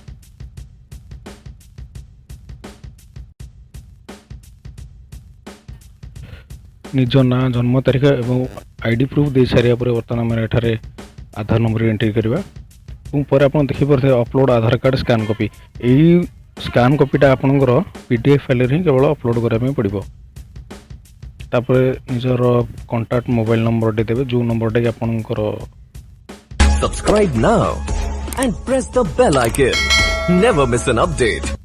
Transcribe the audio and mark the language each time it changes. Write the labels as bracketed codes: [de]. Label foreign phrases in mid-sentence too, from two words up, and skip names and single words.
[or] ନିଜ ନାଁ, ଜନ୍ମ ତାରିଖ ଏବଂ [en] ID proof [or] ଦେଇ ସାରିବା ପରେ ବର୍ତ୍ତମାନ ଆମେ ଏଠାରେ ଆଧାର ନମ୍ବର ଏଣ୍ଟ୍ରି କରିବା ଏବଂ ପରେ ଆପଣ ଦେଖିପାରୁଥିବେ [en] upload Aadhaar card scan copy. [or] ଏହି ସ୍କାନ୍ କପିଟା ଆପଣଙ୍କର [en] PDF file [or] ହିଁ କେବଳ ଅପଲୋଡ଼ କରିବା ପାଇଁ ପଡ଼ିବ। ତାପରେ ନିଜର [en] contact mobile number [or] ଦେବେ, ଯେଉଁ ନମ୍ବରଟା କି ଆପଣଙ୍କର [en] Subscribe now and press the bell icon. Never miss an update.